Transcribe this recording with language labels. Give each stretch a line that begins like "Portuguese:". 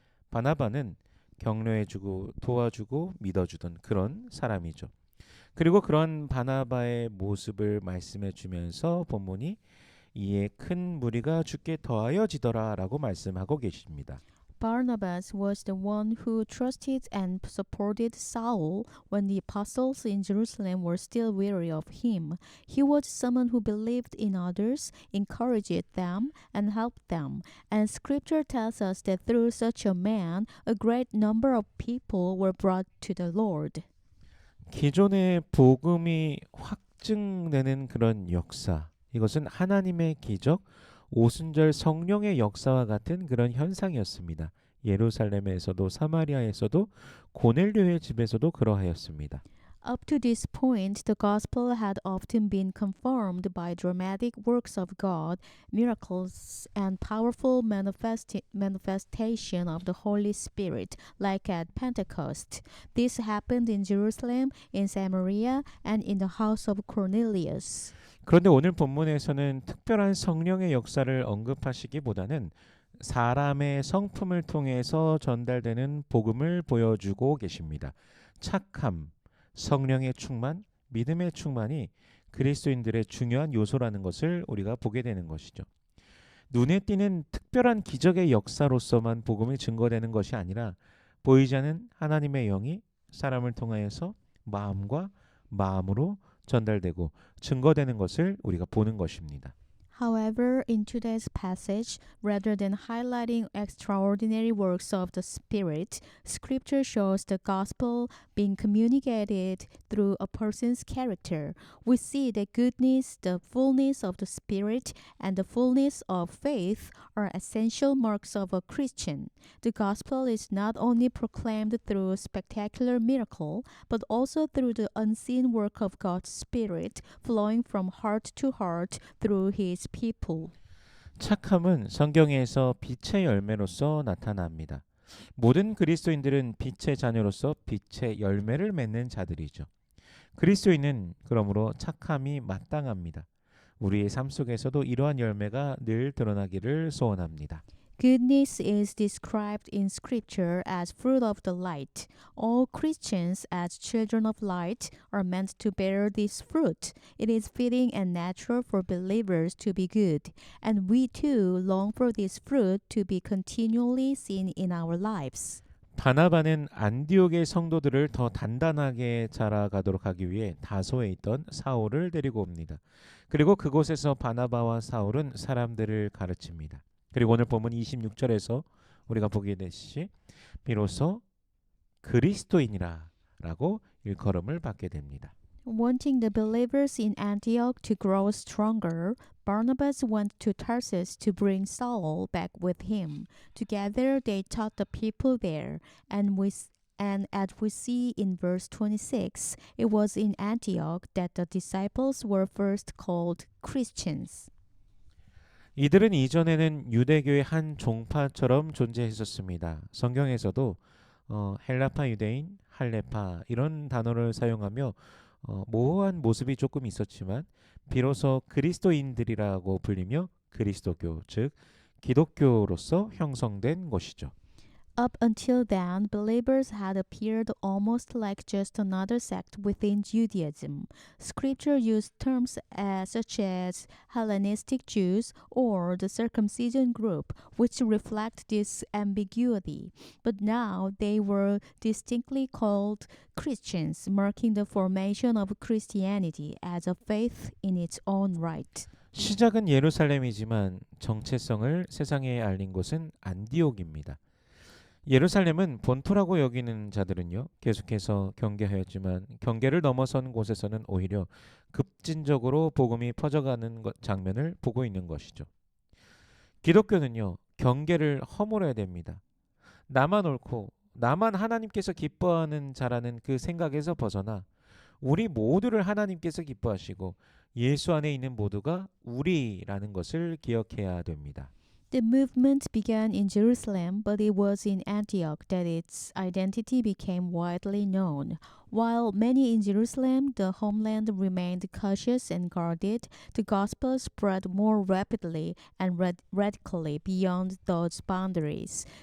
Korean: 바나바는 격려해주고 도와주고 믿어주던 그런 사람이죠. 그리고 그런 바나바의 모습을 말씀해주면서 본문이 이에 큰 무리가 주께 더하여 지더라라고 말씀하고 계십니다.
English: Barnabas was the one who trusted and supported Saul when the apostles in Jerusalem were still weary of him. He was someone who believed in others, encouraged them, and helped them. And scripture tells us that through such a man, a great number of people were brought to the Lord.
Korean: 기존의 복음이 확증되는 그런 역사, 이것은 하나님의 기적, 오순절 성령의 역사와 같은 그런 현상이었습니다. 예루살렘에서도 사마리아에서도 고넬료의 집에서도 그러하였습니다.
English: Up to this point, the gospel had often been confirmed by dramatic works of God, miracles, and powerful manifestation of the Holy Spirit, like at Pentecost. This happened in Jerusalem, in Samaria, and in the house of Cornelius.
Korean: 그런데 오늘 본문에서는 특별한 성령의 역사를 언급하시기보다는 사람의 성품을 통해서 전달되는 복음을 보여주고 계십니다. 착함, 성령의 충만, 믿음의 충만이 그리스도인들의 중요한 요소라는 것을 우리가 보게 되는 것이죠. 눈에 띄는 특별한 기적의 역사로서만 복음이 증거되는 것이 아니라 보이지 않는 하나님의 영이 사람을 통하여서 마음과 마음으로 전달되고 증거되는 것을 우리가 보는 것입니다.
English: However, in today's passage, rather than highlighting extraordinary works of the Spirit, Scripture shows the gospel being communicated through a person's character. We see that goodness, the fullness of the Spirit, and the fullness of faith are essential marks of a Christian. The gospel is not only proclaimed through spectacular miracle, but also through the unseen work of God's Spirit flowing from heart to heart through His people.
Korean: 착함은 성경에서 빛의 열매로서 나타납니다. 모든 그리스도인들은 빛의 자녀로서 빛의 열매를 맺는 자들이죠. 그리스도인은 그러므로 착함이 마땅합니다. 우리의 삶 속에서도 이러한 열매가 늘 드러나기를 소원합니다.
English: Goodness is described in Scripture as fruit of the light. All Christians, as children of light, are meant to bear this fruit. It is fitting and natural for believers to be good, and we too long for this fruit to be continually seen in our lives.
Korean: 바나바는 안디옥의 성도들을 더 단단하게 자라가도록 하기 위해 다소에 있던 사울을 데리고 옵니다. 그리고 그곳에서 바나바와 사울은 사람들을 가르칩니다. 그리고 오늘 본문 26절에서 우리가 보게 되시 비로소 그리스도인이라 라고 일컬음을 받게 됩니다.
English: Wanting the believers in Antioch to grow stronger, Barnabas went to Tarsus to bring Saul back with him. Together they taught the people there, and as we see in verse 26, it was in Antioch that the disciples were first called Christians.
Korean: 이들은 이전에는 유대교의 한 종파처럼 존재했었습니다. 성경에서도 헬라파 유대인, 할레파 이런 단어를 사용하며 모호한 모습이 조금 있었지만 비로소 그리스도인들이라고 불리며 그리스도교, 즉 기독교로서 형성된 것이죠.
English: Up until then, believers had appeared almost like just another sect within Judaism. Scripture used terms such as Hellenistic Jews or the circumcision group, which reflect this ambiguity. But now they were distinctly called Christians, marking the formation of Christianity as a faith in its own right.
Korean: 시작은 예루살렘이지만 정체성을 세상에 알린 곳은 안디옥입니다. 예루살렘은 본토라고 여기는 자들은요 계속해서 경계하였지만 경계를 넘어선 곳에서는 오히려 급진적으로 복음이 퍼져가는 장면을 보고 있는 것이죠. 기독교는요 경계를 허물어야 됩니다. 나만 옳고 나만 하나님께서 기뻐하는 자라는 그 생각에서 벗어나 우리 모두를 하나님께서 기뻐하시고 예수 안에 있는 모두가 우리라는 것을 기억해야 됩니다.
English: The movement began in Jerusalem, but it was in Antioch that its identity became widely known. While many in Jerusalem, the homeland, remained cautious and guarded, the gospel spread more rapidly and radically beyond those boundaries.